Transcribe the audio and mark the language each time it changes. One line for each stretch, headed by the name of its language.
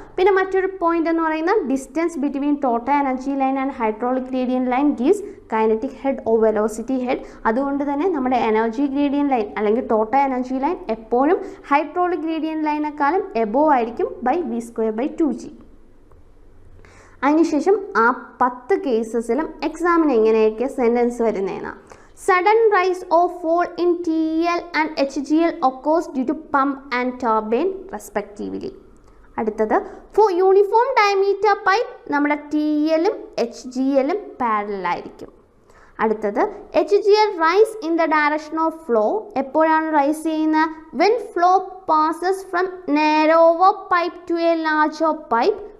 Malayalam: പിന്നെ മറ്റൊരു പോയിന്റ് എന്ന് പറയുന്നത്
English: Distance between total energy line and hydraulic gradient line gives kinetic head or velocity head.
Malayalam: അതുകൊണ്ട് തന്നെ നമ്മുടെ എനർജി ഗ്രേഡിയൻറ്റ് ലൈൻ അല്ലെങ്കിൽ ടോട്ടൽ എനർജി ലൈൻ എപ്പോഴും ഹൈഡ്രോളിക് ഗ്രേഡിയൻറ്റ് ലൈനേക്കാളും എബോവ് ആയിരിക്കും ബൈ V²/2g. അതിനുശേഷം ആ 10 കേസസിലും എക്സാമിന് എങ്ങനെയൊക്കെ sentence വരുന്നതെന്നാണ്.
English: Sudden rise or fall in TL and HGL occurs due to pump and turbine respectively.
Malayalam: അടുത്തത്
English: for uniform diameter pipe
Malayalam: നമ്മുടെ TLഉം HGLഉം parallel ആയിരിക്കും.
English: അടുത്തത് HGL rise in the direction of flow.
Malayalam: എപ്പോഴാണ് റൈസ് ചെയ്യുന്നത്,
English: When flow passes from narrower pipe to a larger pipe.